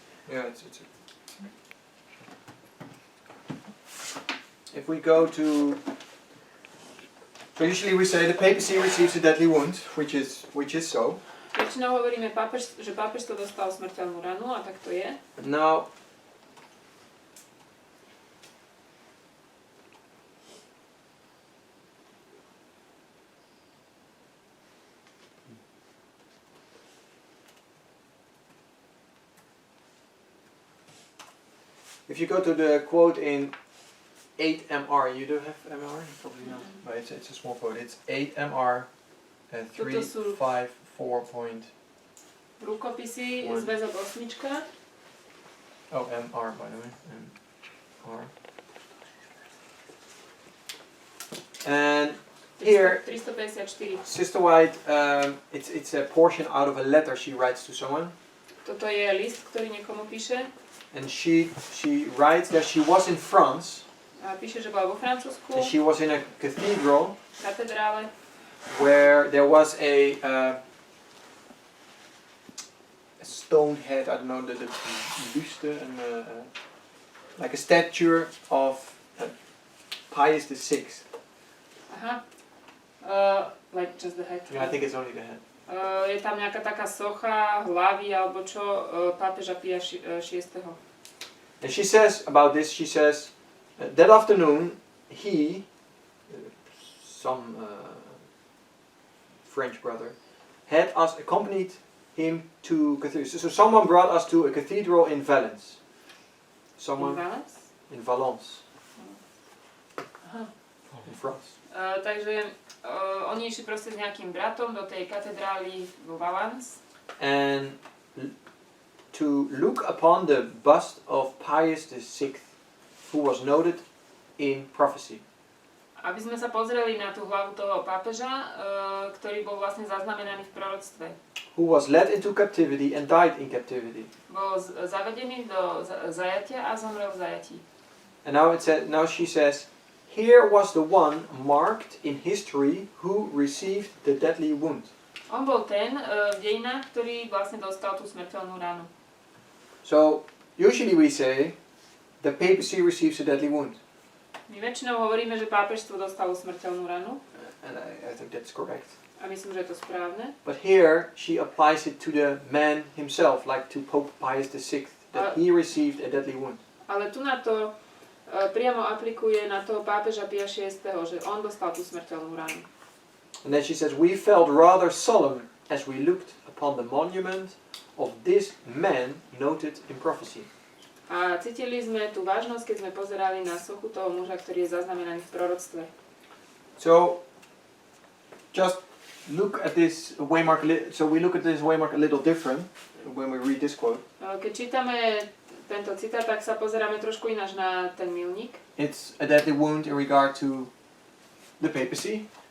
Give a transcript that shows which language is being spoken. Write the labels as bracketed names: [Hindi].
[English] Yeah, if we go to, so usually we say the papacy receives a deadly wound, which is so. [Slovak] Väčšinou hovoríme, že pápežstvo dostal smrteľnú ranu a tak to je. [English] Now, if you go to the quote in 8 MR, you do have MR? Probably not, but it's a small quote. It's 8 MR 354. [Slovak] Rukopisy, zväzok 8. [English] Oh, MR by the way. MR. And here, 354. Sister White, it's a portion out of a letter she writes to someone. [Slovak] Toto je list, ktorý niekomu píše. [English] And she writes that she was in France. [Slovak] A píše, že bola vo Francúzsku. [English] And she was in a cathedral. [Slovak] Katedrále. [English] Where there was a stone head, I don't know, the buste, and like a statue of Pius VI. Aha. Like just the head. Yeah, I think it's only the head. [Slovak] Je tam nejaká taká socha hlavy alebo čo pápeža Pia VI. [English] And she says about this, she says, that afternoon he, some French brother, had us accompanied him to cathedral. So someone brought us to a cathedral in Valence. Someone in Valence. Aha. In France. [Slovak] Takže oni išli proste s nejakým bratom do tej katedrály vo Valence. [English] And to look upon the bust of Pius VI, who was noted in prophecy. [Slovak] Aby sme sa pozreli na tú hlavu toho pápeža, ktorý bol vlastne zaznamenaný v proroctve. [English] Who was led into captivity and died in captivity. [Slovak] Bol zavedený do zajatia a zomrel v zajatí. [English] And now she says, here was the one marked in history who received the deadly wound. [Slovak] On bol ten v dejinách, ktorý vlastne dostal tú smrteľnú ránu. [English] So, usually we say, the papacy receives a deadly wound. [Slovak] My väčšinou hovoríme, že pápežstvo dostalo smrteľnú ranu. [English] And I think that's correct. [Slovak] A myslím, že je to správne. [English] But here she applies it to the man himself, like to Pope Pius VI, that he received a deadly wound. [Slovak] Ale tu na to priamo aplikuje na toho pápeža Pia VI, že on dostal tú smrteľnú ranu. [English] And then she says, we felt rather solemn as we looked upon the monument of this man noted in prophecy. [Slovak] A cítili sme tú vážnosť, keď sme pozerali na sochu toho muža, ktorý je zaznamenaný v proroctve. [English] So, just look at this waymark. So we look at this waymark a little different when we read this quote. [Slovak] Keď čítame tento citát, tak sa pozeráme trošku ináč na ten milník. [English] It's a deadly wound in regard to the papacy.